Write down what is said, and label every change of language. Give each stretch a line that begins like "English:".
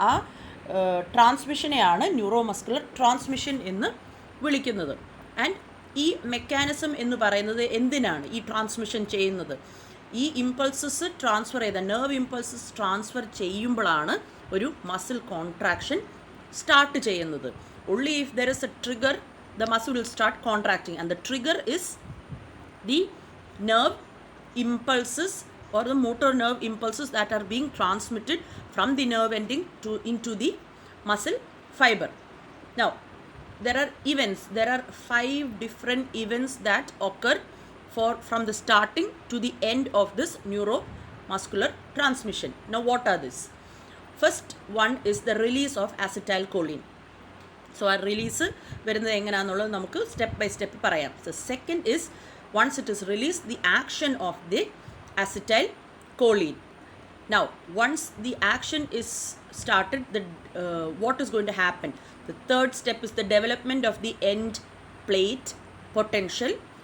Malayalam: ആ ട്രാൻസ്മിഷനെയാണ് neuro muscular transmission എന്ന് വിളിക്കുന്നത്. ആൻഡ് ഈ മെക്കാനിസം എന്ന് പറയുന്നത് എന്തിനാണ് ഈ ട്രാൻസ്മിഷൻ ചെയ്യുന്നത്? ഈ ഇമ്പൾസസ് ട്രാൻസ്ഫർ ചെയ്ത നെർവ് ഇമ്പൾസസ് ട്രാൻസ്ഫർ ചെയ്യുമ്പോഴാണ് ഒരു മസിൽ കോൺട്രാക്ഷൻ സ്റ്റാർട്ട് ചെയ്യുന്നത്.
English: only if there is a trigger the muscle will start contracting, and the trigger is the nerve impulses or the motor nerve impulses that are being transmitted from the nerve ending into the muscle fiber. Now there are events, there are 5 different events that occur from the starting to the end of this neuromuscular transmission. Now what are these? First one is the release of acetylcholine. So our release
Malayalam: വരുന്നത് എങ്ങനെയാണെന്നുള്ളത് നമുക്ക് step by step പറയാം.
English: So second is, once it is released, the action of the acetylcholine. Now once the action is started, what is going to happen? The third step is the development of the end plate potential.